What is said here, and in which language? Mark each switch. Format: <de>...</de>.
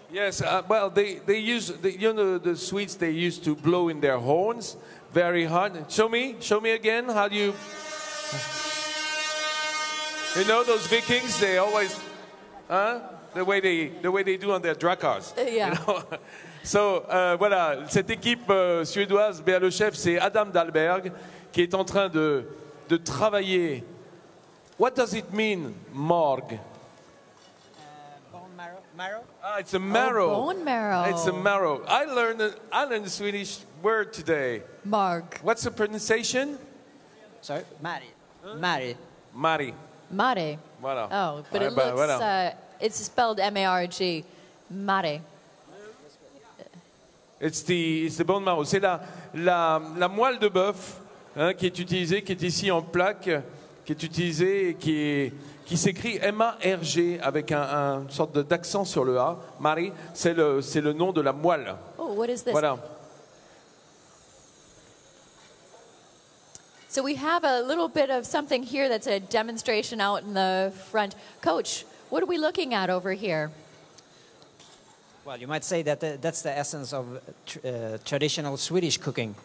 <en>Yes, well, they use, the Swedes, they used to blow in their horns very hard. Show me again, how do you... You know, those Vikings, they always, the way they do on their dracars. Yeah. You know?</en> <fr>So, voilà, cette équipe suédoise, le chef, c'est Adam Dahlberg, qui est en train de travailler.</fr> <en>What does it mean, morgue? Bone marrow. Ah, it's a marrow. Oh, bone marrow. It's a marrow. I learned a Swedish word today.</en> <sv>Marg.</sv> <en>What's the pronunciation? Sorry, Mari. Mari. Mare.</en> <fr>Voilà.</fr> <en>Oh, but it</en> <fr>Ouais,</fr> <en>looks,</en> <fr>voilà.</fr> <en>it's spelled M-A-R-G. Mare. It's the bone marrow.</en> <fr>C'est la moelle de bœuf qui est utilisée, qui est ici en plaque, qui est utilisée et qui s'écrit M-A-R-G avec une sorte d'accent sur le A. Mari, c'est le nom de la moelle.</fr> <en>Oh, what is this?</en> <fr>Voilà.</fr> <en>So we have a little bit of something here that's a demonstration out in the front. Coach, what are we looking at over here? Well, you might say that that's the essence of traditional Swedish cooking.</en>